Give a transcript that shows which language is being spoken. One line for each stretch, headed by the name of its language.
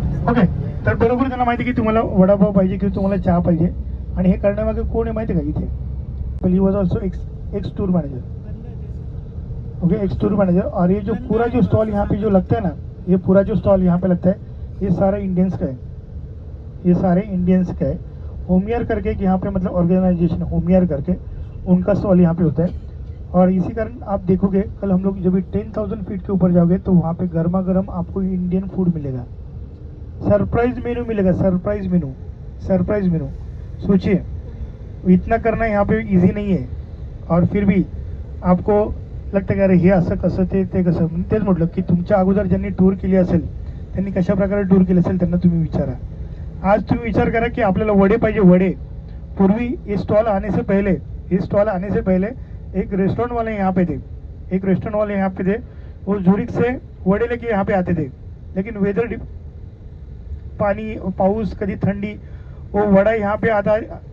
Marathi: Okay, तर बरोबर त्यांना माहिती की तुम्हाला वडापाव पाहिजे किंवा तुम्हाला चहा पाहिजे. आणि हे करण्यामागे कोण आहे माहिती आहे का इथे?
English: He was also ex tour manager. Okay, ex tour manager.
Hindi: और ये जो पूरा जो स्टॉल यहाँ पे जो लगता है ना, ये पूरा जो स्टॉल यहाँ पे लगता है, ये सारा इंडियंस का है. ये सारे इंडियंस का है. होमियर करके यहाँ पे मतलब ऑर्गेनाइजेशन होमियर करके उनका स्टॉल यहाँ पे होता है. और इसी कारण आप देखोगे कल हम लोग जब भी 10,000 फीट के ऊपर जाओगे तो वहाँ पे गर्मा गर्म आपको इंडियन फूड मिलेगा. सरप्राइज मेनू मिलेगा, सरप्राइज मेनू, सरप्राइज मेनू. सोचिए इतना करना यहाँ पे इजी नहीं है.
Marathi: और फिर भी आपको लगतं की अरे हे असं कसं ते कसं. तेच म्हटलं की तुमच्या अगोदर ज्यांनी टूर केली असेल त्यांनी कशा प्रकारे टूर केली असेल त्यांना तुम्ही विचारा. आज तुम्ही विचार करा की आपल्याला वडे पाहिजे. वडे पूर्वी
Hindi: ये स्टॉल आने से पहले एक रेस्टोरेंट वाले यहाँ पे थे. एक रेस्टोरेंट वाले यहाँ पे थे, वो झुरिक से वडे लेके यहाँ पे आते थे. लेकिन वेदर पानी पाउस कभी ठंडी वो वड़ा यहाँ पे आता है.